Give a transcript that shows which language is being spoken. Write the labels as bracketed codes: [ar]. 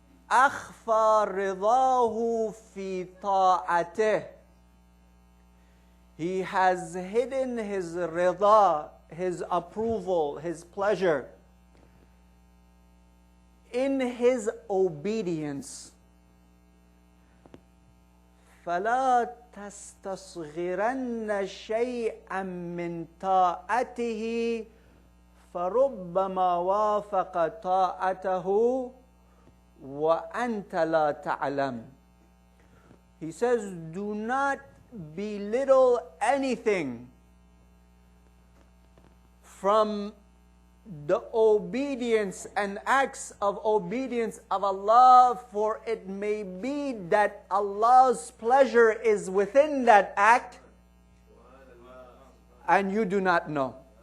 [ar] أخفى رضاه في طاعته. [en] He has hidden his rida, his approval, his pleasure in his obedience. [ar] فلا تستصغرن شيئا من طاعته فربما وافق طاعته وأنت لا تعلم. [en] He says, do not belittle anything from the obedience and acts of obedience of Allah, for it may be that Allah's pleasure is within that act and you do not know.